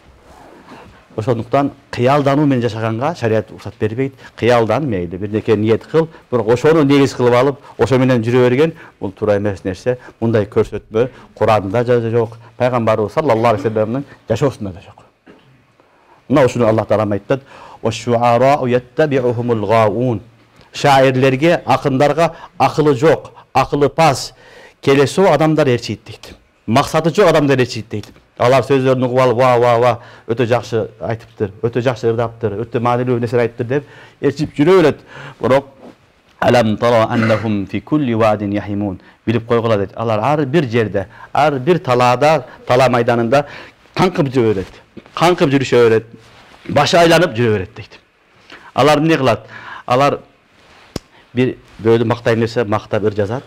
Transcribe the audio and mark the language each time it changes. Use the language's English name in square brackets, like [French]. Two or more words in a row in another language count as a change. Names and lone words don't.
[Kyrgyz] Ошондуктан кыялдануу менен жашаганга шарият уруксат бербейт. Кыялдан мейли, бирдеке ниет кыл, бирок ошону негиз кылып алып, ошо менен жүрө берген бул туура эмес нерсе. Мындай көрсөтмө Куранда да жок, пайгамбарыбыз [Arabic] صلى الله عليه [Kyrgyz] вассаламдын жашоосунда да жок. Мына ушуну Аллах Таала айтат: [Arabic] "وَالشُّعَرَاءُ يَتَّبِعُهُمُ الْغَاوُونَ." [Kyrgyz] Шаирлерге, акындарга акылы жок, акылы пас, келесоо адамдар ээрчийт дейт. Максаты жок адамдар ээрчийт дейт. Алар сөздөрүн угуп алып, ва, өтө жакшы айтыптыр, өтө жакшы ырдаптыр, өтө маанилүү нерсе айттыр деп ээрчип жүрө берет. [Arabic] Бирок أَلَمْ تَرَ أَنَّهُمْ فِي كُلِّ وَادٍ يَهِيمُونَ. [Kyrgyz] Билип койгула дейт. Алар ар бир жерде, ар бир талаада, тала майданында каңкып жүрө берет. Каңкып жүрүшө берет. Башы айланып жүрө берет дейт. Алар эмне кылат? Алар бир бирөөдү мактайм десе, мактап ыр жазат.